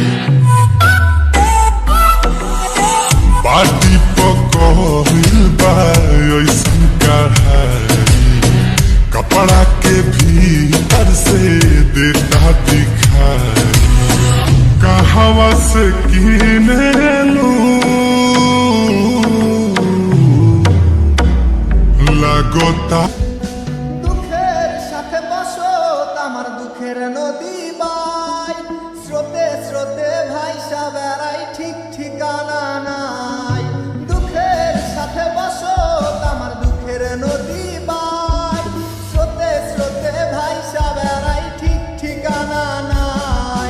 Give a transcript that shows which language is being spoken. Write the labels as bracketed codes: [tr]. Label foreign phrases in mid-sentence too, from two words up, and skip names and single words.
[bho] बाटी पकड़िल बा ऐसन कढ़ाई, कपड़ा के भीतर से देता दिखाई। कहवा से किने लू लगोता [bn] দুঃখের নদী বাই, স্রোতে স্রোতে ভাইসা বেড়াই, ঠিক ঠিকানা নাই। দুঃখের সাথে বসো আমার দুঃখের নদী বাই, স্রোতে স্রোতে ভাইসা বেড়াই, ঠিক ঠিকানা নাই।